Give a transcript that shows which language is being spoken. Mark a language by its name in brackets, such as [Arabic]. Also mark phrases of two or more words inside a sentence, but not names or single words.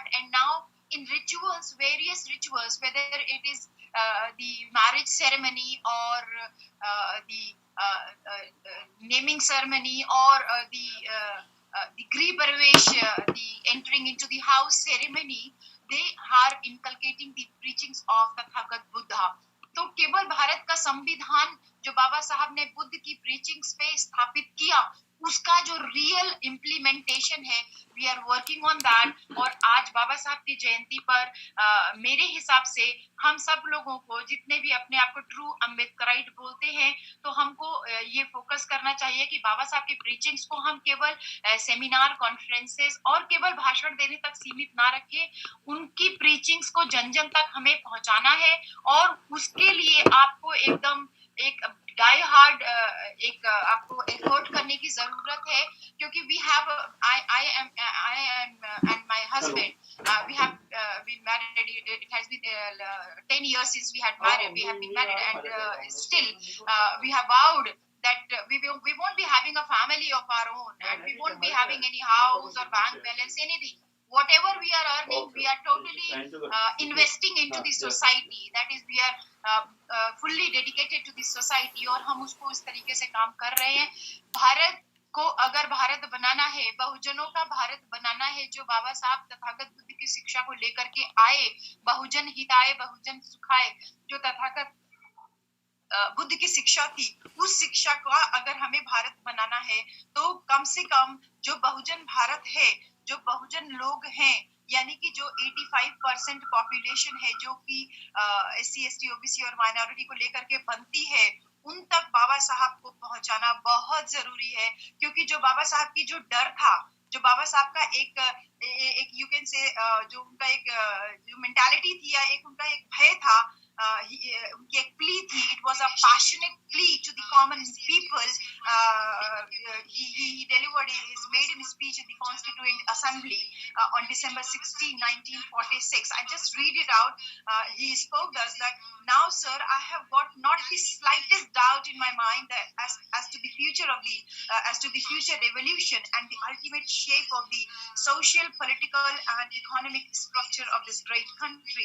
[English] And now in rituals, various rituals, whether it is the marriage ceremony or the naming ceremony or the Grih Pravesh, the entering into the house ceremony, they are inculcating the preachings of Tathagat Buddha. [Hindi] तो केवल भारत का संविधान जो बाबा साहब ने बुद्ध की प्रीचिंग्स पे स्थापित किया, उसका जो [English] real implementation [Hindi] है, [English] we are working on that. [Hindi] और आज बाबा साहब की जयंती पर मेरे हिसाब से हम सब लोगों को, जितने भी अपने आप को [English] true Ambedkarite [Hindi] बोलते हैं, तो हमको ये फोकस करना चाहिए कि बाबा साहब की प्रीचिंग्स को हम केवल सेमिनार, कॉन्फ्रेंसेस और केवल भाषण देने तक सीमित ना रखें, उनकी प्रीचिंग्स को जन जन तक हमें पहुंचाना है। और उसके लिए आपको एकदम एक [English] die hard [Hindi] आपको एफर्ट करने की जरूरत है, क्योंकि [English] we have I am and my husband we have been married, it has been 10 years since we have been married, and still we have vowed that we won't be having a family of our own, and we won't be having any house or bank balance, anything. whatever we are earning, we are totally investing into the society. That is, we are fully dedicated to the society [Hindi] और हम उसको इस तरीके से काम कर रहे हैं. भारत को अगर भारत बनाना है, बहुजनों का भारत बनाना है, जो बाबा साहब तथागत बुद्ध की शिक्षा को लेकर के आए, [Pali] बहुजन हिताय बहुजन सुखाय, [Hindi] जो तथागत बुद्ध की शिक्षा थी, उस शिक्षा का अगर हमें भारत बनाना है तो कम से कम जो बहुजन भारत है, जो बहुजन लोग हैं, यानी कि जो 85% पॉपुलेशन है जो कि SC ST OBC और माइनॉरिटी को लेकर के बनती है, उन तक बाबा साहब को पहुंचाना बहुत जरूरी है. क्योंकि जो बाबा साहब की जो डर था, जो बाबा साहब का एक [English] you can say [Hindi] जो उनका एक जो मेंटालिटी थी या एक उनका एक भय था, उनकी एक प्ली थी. [English] It was a passionate plea to the common people. he delivered his maiden speech in the Constituent Assembly on December 16, 1946. I just read it out. He spoke thus that, now sir, I have got not the slightest doubt in my mind that as to the future of the as to the future revolution and the ultimate shape of the social, political and economic structure of this great country.